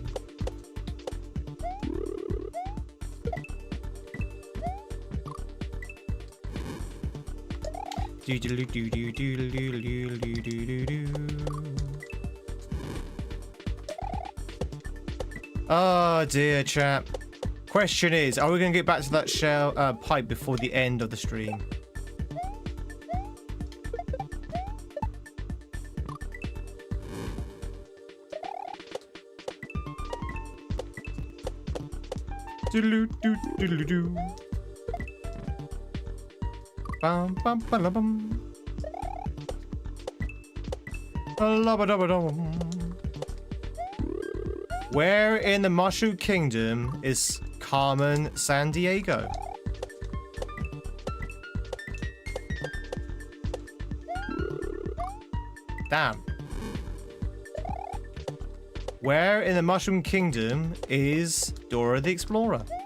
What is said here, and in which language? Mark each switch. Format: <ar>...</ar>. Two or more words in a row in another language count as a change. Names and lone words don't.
<en>Do do do do do do do do do do. Oh dear, chap. Question is, are we going to get back to that shell pipe before the end of the stream? Do-do-do-do-do-do. Bum bum ba-la-bum. Ba-la-ba-da-ba-dum. Where in the Mushroom Kingdom is Carmen San Diego? Damn. Where in the Mushroom Kingdom is Dora the Explorer?</en>